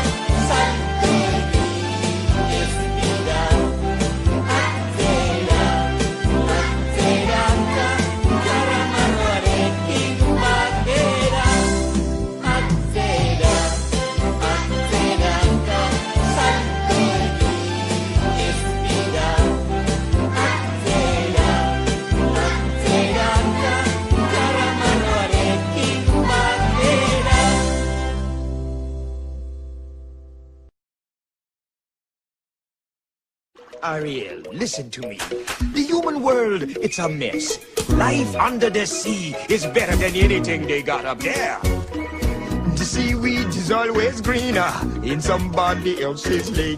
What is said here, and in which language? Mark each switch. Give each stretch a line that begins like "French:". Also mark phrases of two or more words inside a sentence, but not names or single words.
Basque: salto egin ez dira, atzera, atzeraka, karramarroarekin batera, atzera, atzeraka, salto egin ez dira, atzera, atzeraka, karramarroarekin batera.
English: Ariel, listen to me. The human world, it's a mess. Life under the sea is better than anything they got up there. The seaweed is always greener in somebody else's lake.